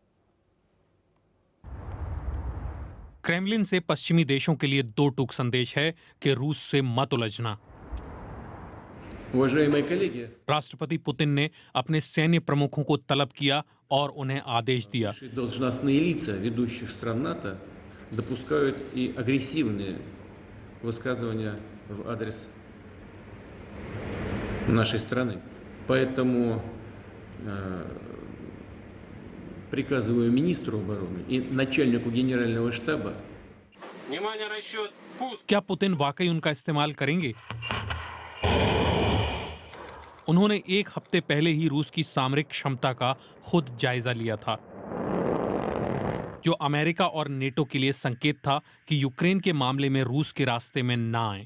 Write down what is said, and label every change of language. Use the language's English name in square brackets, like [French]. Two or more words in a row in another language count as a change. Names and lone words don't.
[Hindi] क्रेमलिन से पश्चिमी देशों के लिए 2 टूक संदेश है कि रूस से मत उलझना। राष्ट्रपति पुतिन ने अपने सैन्य प्रमुखों को तलब किया और उन्हें आदेश दिया। [Russian] Приказываю министру обороны и начальнику генерального штаба. [Hindi] क्या पुतिन वाकई उनका इस्तेमाल करेंगे? उन्होंने 1 हफ्ते पहले ही रूस की सामरिक क्षमता का खुद जायजा लिया था, जो अमेरिका और नेटो के लिए संकेत था कि यूक्रेन के मामले में रूस के रास्ते में ना आए।